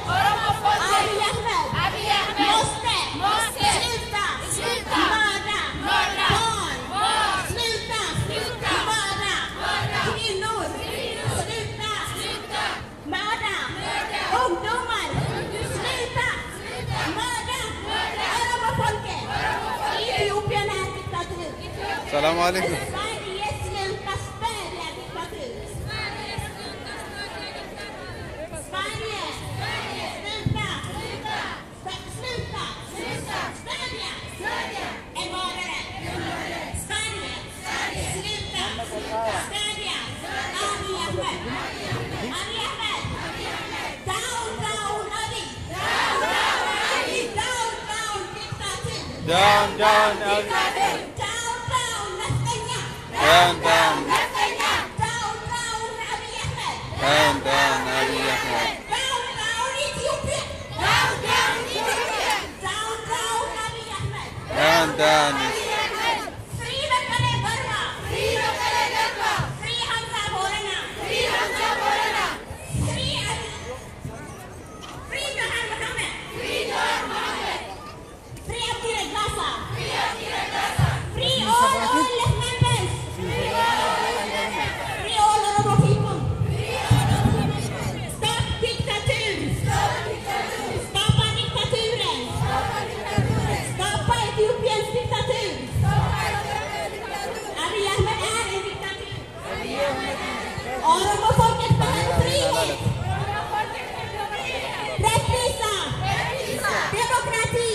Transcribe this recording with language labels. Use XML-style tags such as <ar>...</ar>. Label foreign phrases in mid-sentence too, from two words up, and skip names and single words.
<sv>Abiy Ahmed måste sluta mörda barn. Sluta mörda kvinnor. Sluta mörda ungdomar. Sluta mörda Oromofolket. Etiopien är diktatur.</sv> <ar>سلام عليكم.</ar> <sv>Sverige sluta stödja diktatur. Sverige sluta stödja en mördare. Sverige sluta stödja Abiy Ahmed. Abiy Ahmed.</sv> <en>Down, down, Abiy. Down, down, diktatur. Down, down, Down, down, Nastanya. Down, down. Down, down, Abiy Ahmed. Down, down, Abiy Ahmed. Down, down, Ethiopia. Down, down, Ethiopia. Down, down, Abiy Ahmed. Down, down. Free Bakale Garba. Free Bakale Garba. Free Hamza Borana. Free Hamza Borana. Free Johar Mohammed. Free Johar Mohammed. Free Abdul Gaza. Free Abdul Gaza. Free all left members. Free all Oromo people. Stop diktatur.</en> <sv>Stoppa diktaturen. Stoppa Etiopiens diktatur. Abiy Ahmed är en diktatur. Oromofolket behöver frihet. Rättvisa. Demokrati.</sv>